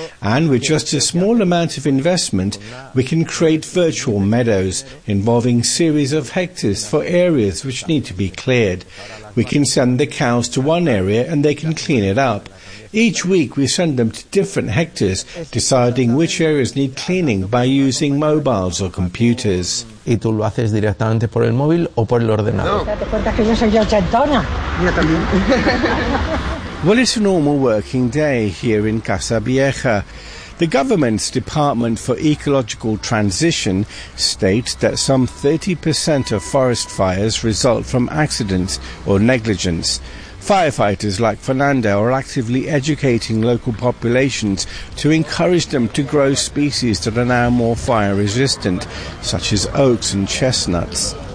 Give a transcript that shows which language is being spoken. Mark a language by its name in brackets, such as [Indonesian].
[English] And with just a small amount of investment, we can create virtual meadows involving series of hectares for areas which need to be cleared. We can send the cows to one area and they can clean it up. Each week we send them to different hectares, deciding which areas need cleaning by using mobiles or computers. [Spanish] ¿Y tú lo haces directamente por el móvil o por el ordenador? ¿Te das cuenta que yo soy ochentona? Yo también. [English] Well, it's a normal working day here in Casa Vieja. The government's Department for Ecological Transition states that some 30% of forest fires result from accidents or negligence. Firefighters like Fernanda are actively educating local populations to encourage them to grow species that are now more fire-resistant, such as oaks and chestnuts.